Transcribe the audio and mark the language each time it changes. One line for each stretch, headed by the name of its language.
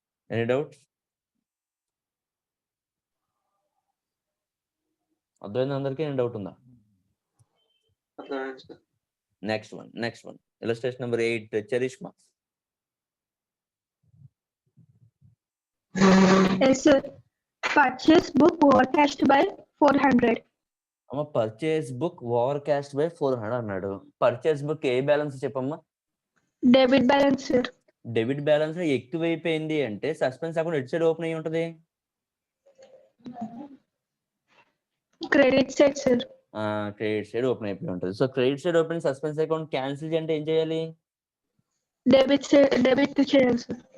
Telugu: Any doubt? అర్థమైంది అందరికీ? ఏం డౌట్ ఉందా? Next one illustration number 8 charisma.
English: Yes, sir. Purchase book overcast by 400.
Telugu: అమ్మ purchase book over cast by 400 అన్నాడు. Purchase book ఏ balance చెప్పమ్మా?
English: Debit balance, sir.
Telugu: Debit balance ఎక్కువైపోయింది అంటే సస్పెన్స్ అకౌంట్ ఎటు సైడ్ ఓపెన్ అయ్యి ఉంటది?
English: Credit side, sir.
Telugu: Credit side open అయిపోయి ఉంటుంది. So credit side open suspense account cancel చేయాలంటే ఏం చేయాలి? Debit చేయాలి, sir.